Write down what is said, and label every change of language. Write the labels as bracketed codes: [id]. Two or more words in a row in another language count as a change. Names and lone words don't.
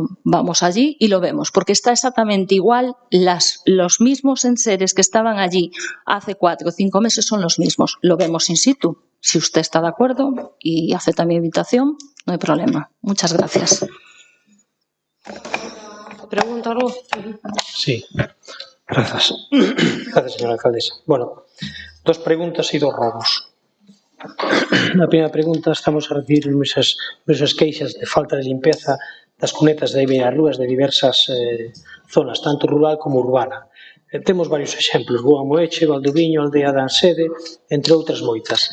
[es] Vamos allí y lo vemos, porque está exactamente igual. Los mismos enseres que estaban allí hace 4 o 5 meses son los mismos. Lo vemos in situ. Si usted está de acuerdo y acepta mi invitación, no hay problema. Muchas gracias. ¿Pregunta algo? Sí, gracias. Gracias, señora alcaldesa. [gl] Bueno, 2 preguntas e 2 robos. Na primeira pregunta, estamos a recibir numerosas queixas de falta de limpeza das cunetas de as rúas de diversas zonas, tanto rural como urbana. Temos varios exemplos: Boa Moeche, Valdoviño, Aldea da Ansede, entre outras moitas.